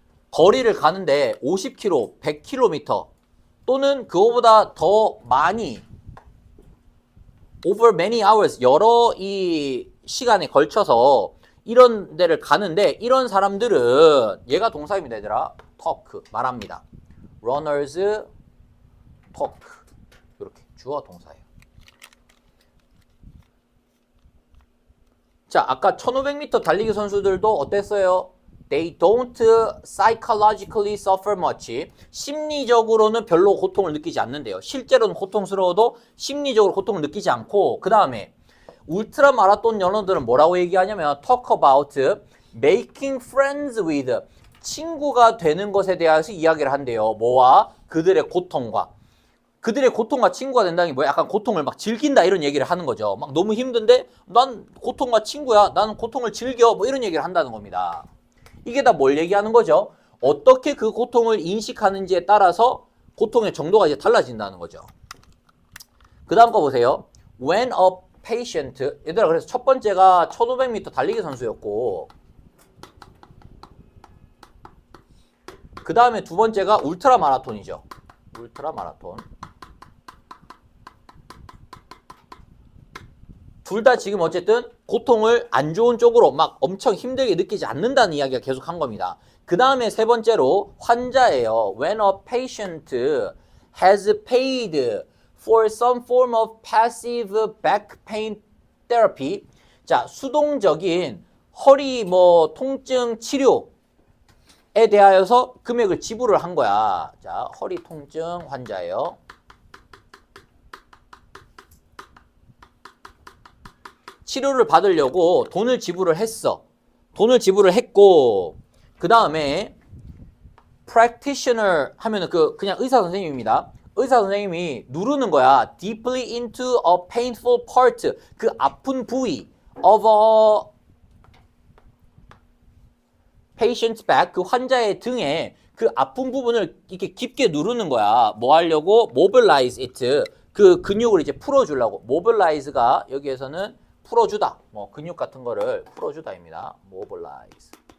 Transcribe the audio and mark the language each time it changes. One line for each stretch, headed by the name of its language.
Korean: 거리를 가는데 50km, 100km 또는 그거보다 더 많이
English: over many hours,
Korean: 여러 이 시간에 걸쳐서 이런 데를 가는데 이런 사람들은 얘가 동사입니다. 얘들아.
English: talk,
Korean: 말합니다.
English: runners talk.
Korean: 이렇게 주어 동사예요. 자, 아까 1500m 달리기 선수들도 어땠어요?
English: They don't psychologically suffer much.
Korean: 심리적으로는 별로 고통을 느끼지 않는데요. 실제로는 고통스러워도 심리적으로 고통을 느끼지 않고 그 다음에 울트라 마라톤 연어들은 뭐라고 얘기하냐면
English: talk about making friends with,
Korean: 친구가 되는 것에 대해서 이야기를 한대요. 뭐와? 그들의 고통과. 그들의 고통과 친구가 된다는 게 뭐야? 약간 고통을 막 즐긴다 이런 얘기를 하는 거죠. 막 너무 힘든데 난 고통과 친구야. 나는 고통을 즐겨. 뭐 이런 얘기를 한다는 겁니다. 이게 다 뭘 얘기하는 거죠? 어떻게 그 고통을 인식하는지에 따라서 고통의 정도가 이제 달라진다는 거죠. 그 다음 거 보세요.
English: When a patient,
Korean: 얘들아 그래서 첫 번째가 1500m 달리기 선수였고 그 다음에 두 번째가 울트라 마라톤이죠. 울트라 마라톤. 둘 다 지금 어쨌든 고통을 안 좋은 쪽으로 막 엄청 힘들게 느끼지 않는다는 이야기가 계속 한 겁니다. 그 다음에 세 번째로 환자예요.
English: When a patient has paid for some form of passive back pain therapy.
Korean: 자, 수동적인 허리 뭐 통증 치료에 대하여서 금액을 지불을 한 거야. 자, 허리 통증 환자예요. 치료를 받으려고 돈을 지불을 했어. 돈을 지불을 했고, 그 다음에 practitioner 하면은 그냥 의사 선생님입니다. 의사 선생님이 누르는 거야.
English: deeply into a painful part.
Korean: 그 아픈 부위
English: of a patient's back.
Korean: 그 환자의 등에 그 아픈 부분을 이렇게 깊게 누르는 거야. 뭐 하려고?
English: mobilize it.
Korean: 그 근육을 이제 풀어주려고. mobilize가 여기에서는 풀어주다. 뭐 근육 같은 거를 풀어주다입니다.
English: mobilize.